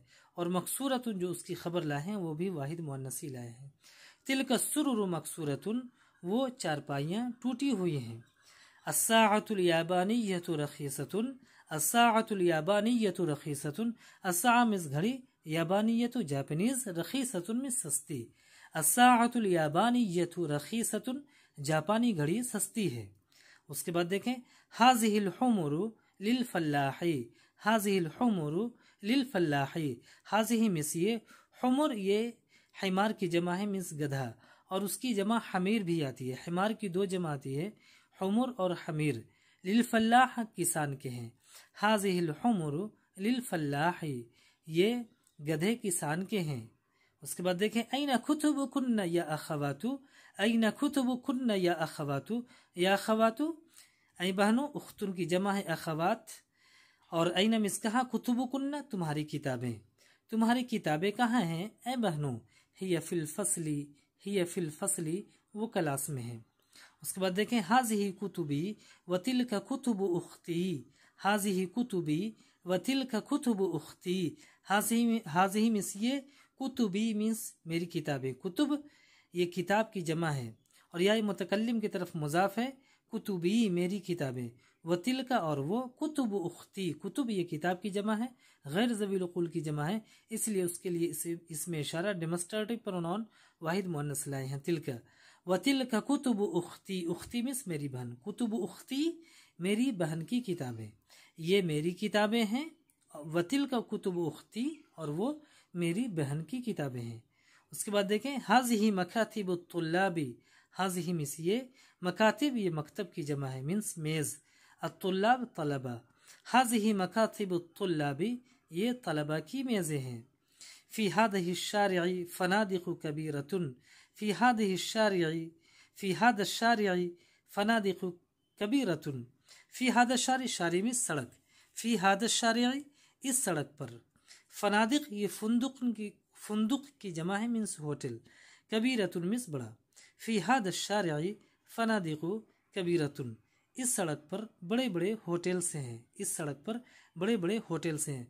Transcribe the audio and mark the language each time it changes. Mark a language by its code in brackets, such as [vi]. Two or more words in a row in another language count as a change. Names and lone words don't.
[hi] और मकसूरतुन जो उसकी खबर लाए हैं वो भी वाहिद मुअन्नस ही लाए हैं। [ar] تلك سرر مكسورة, [hi] वो चारपाइयाँ टूटी हुई हैं। [ar] الساعة اليابانية رخيصة، الساعة اليابانية رخيصة، الساعة [hi] मिस घड़ी, [ar] اليابانية जापानीज, रखीसतुन [hi] मिस सस्ती। [ar] الساعة اليابانية رخيصة, [hi] जापानी घड़ी सस्ती है। उसके बाद देखें [ar] هذه الحمر للفلاح, هذه الحمر للفلاح, [hi] हाज़िही मिस ये, हुमुर ये हिमार की जमा है, मिस गधा, और उसकी जमा हमीर भी आती है, हिमार की दो जमा आती है, हुमुर और हमीर। [ar] للفلاح [hi] किसान के हैं। [ar] هذه الحمر للفلاح, [hi] ये गधे किसान के हैं। उसके बाद देखें [ar] أين كتبكن يا أخوات, أين كتبكن يا أخوات, يا أخوات [hi] ऐ बहनों, उख्तुन की जमा है अखवात, और ऐना मिस कहाँ, कुतुबुकुन्ना तुम्हारी किताबें, तुम्हारी किताबें कहाँ हैं ऐ बहनों। [ar] هي في الفصل، هي في الفصل, [hi] वो क्लास में है। उसके बाद देखें [ar] هذه كتبي وتلك كتب أختي, هذه كتبي وتلك كتب أختي, [hi] हाज़िही मिस ये, कुतुबी मीन्स मेरी किताबें, कुतुब ये किताब की जमा है और यह मुतकल्लिम की तरफ मुज़ाफ है, कुतुबी मेरी किताबें, वतिल का और वो, [ar] كتب أختي, [hi] कुतुब ये किताब की जमा है, गैर ज़वील उक़ूल की जमा है, इसलिए उसके लिए इसमें इशारा [en] demonstrative pronoun [hi] वाहिद मुअन्नस लाए हैं तिलका। [ar] وتلك كتب أختي, [hi] उख्ती मीन्स मेरी बहन, [ar] كتب أختي [hi] मेरी बहन की किताबें, ये मेरी किताबें हैं। [ar] وتلك كتب أختي [hi] और वो मेरी बहन की किताबें हैं। उसके बाद देखें [ar] هذه مكاتب الطلاب, [hi] हाज़िही मीन्स ये, मकातिब ये मकतब की जमा है मीन्स मेज़, अत्तुल्लाब तलबा, [ar] هذه مكاتب الطلاب [hi] ये तलबा की मेज़ें हैं। [ar] في هذا الشارع فنادق كبيرة، في هذا الشارع، في هذا الشارع فنادق كبيرة، في هذا الشارع، شارع [hi] मीन्स सड़क, [ar] في هذا الشارع [hi] इस सड़क पर, [ar] फ़नादिक़ [hi] ये फुंदुक की जमा है मीन्स होटल, [ar] कबीरतुन [hi] मीन्स बड़ा, [ar] في هذا الشارع فنادق كبيرة [hi] इस सड़क पर बड़े बड़े होटल से हैं, इस सड़क पर बड़े बड़े होटल से हैं।